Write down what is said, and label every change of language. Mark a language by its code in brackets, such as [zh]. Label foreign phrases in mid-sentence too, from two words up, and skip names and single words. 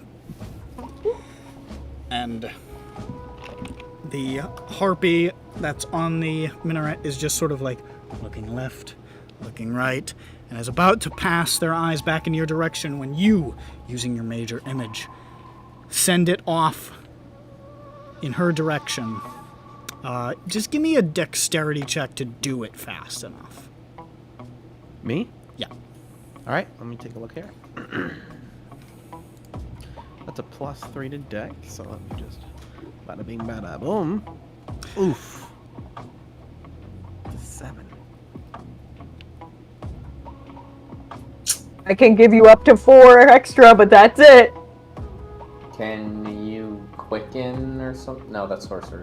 [en] And the harpy that's on the minaret is just sort of like looking left, looking right, and is about to pass their eyes back in your direction when you, using your major image, send it off in her direction. Just give me a dexterity check to do it fast enough. Me? Yeah. All right, let me take a look here. That's a +3 to deck, so let me just bada bing bada boom. Oof. It's a 7. I can give you up to 4 extra, but that's it. Can you quicken or something? No, that's sorcerer.